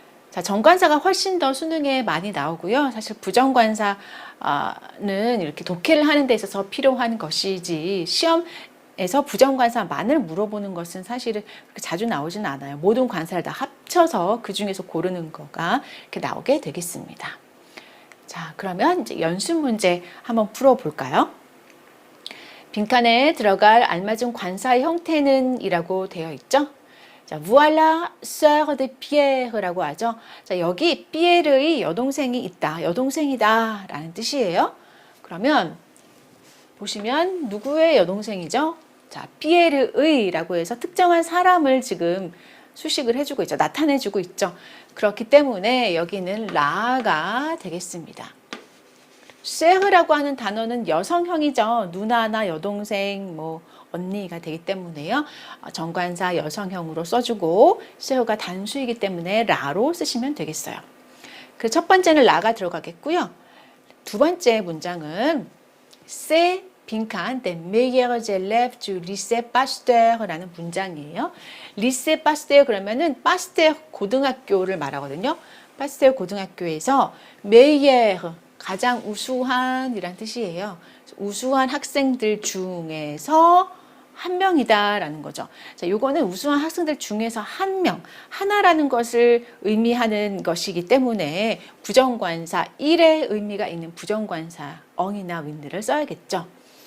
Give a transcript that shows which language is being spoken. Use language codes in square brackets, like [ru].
[ko] 자, 정관사가 훨씬 더 수능에 많이 나오고요. 사실 부정관사는 이렇게 독해를 하는 데 있어서 필요한 것이지 시험에서 부정관사만을 물어보는 것은 사실은 그렇게 자주 나오지는 않아요. 모든 관사를 다 합쳐서 그 중에서 고르는 거가 이렇게 나오게 되겠습니다. 자, 그러면 이제 연습 문제 한번 풀어볼까요? 빈칸에 들어갈 알맞은 관사의 형태는 이라고 되어 있죠. [fr] 자, voilà sœur de Pierre라고 하죠. [ko] 자, 여기 피에르의 여동생이 있다, 여동생이다 라는 뜻이에요. 그러면 보시면 누구의 여동생이죠? 자, 피에르의라고 해서 특정한 사람을 지금 수식을 해주고 있죠. 나타내주고 있죠. 그렇기 때문에 여기는 라가 되겠습니다. 쉐흐라고 하는 단어는 여성형이죠. 누나나 여동생, 뭐 언니가 되기 때문에요. 정관사 여성형으로 써주고 쉐흐가 단수이기 때문에 라로 쓰시면 되겠어요. 그 첫 번째는 라가 들어가겠고요. [fr] 두 번째 문장은 c'est 빈칸 des meilleurs élèves du lycée Pasteur라는 문장이에요. [ko] lycée Pasteur 그러면은 파스테어 고등학교를 말하거든요. 파스테어 고등학교에서 meilleur 가장 우수한이란 뜻이에요. 우수한 학생들 중에서 한 명이다라는 거죠. 자, 요거는 우수한 학생들 중에서 한 명, 하나라는 것을 의미하는 것이기 때문에 부정관사 1의 의미가 있는 부정관사 엉이나 윈드를 써야겠죠.